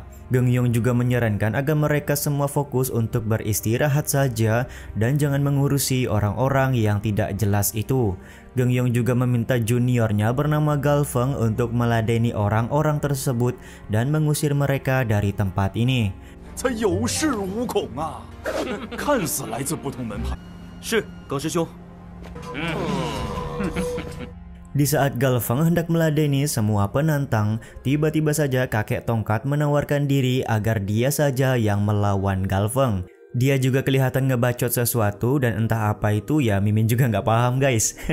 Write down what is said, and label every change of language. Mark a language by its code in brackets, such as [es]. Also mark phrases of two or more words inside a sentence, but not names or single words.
[id] Geng Yong juga menyarankan agar mereka semua fokus untuk beristirahat saja dan jangan mengurusi orang-orang yang tidak jelas itu. Geng Yong juga meminta juniornya bernama Galfeng untuk meladeni orang-orang tersebut dan mengusir mereka dari tempat ini. [zh] 才有恃无恐啊！看似来自不同门派。是耿师兄。 [id] Di saat Galfeng hendak meladeni semua penantang, tiba-tiba saja kakek tongkat menawarkan diri agar dia saja yang melawan Galfeng. Dia juga kelihatan ngebacot sesuatu dan entah apa itu ya, Mimin juga nggak paham guys.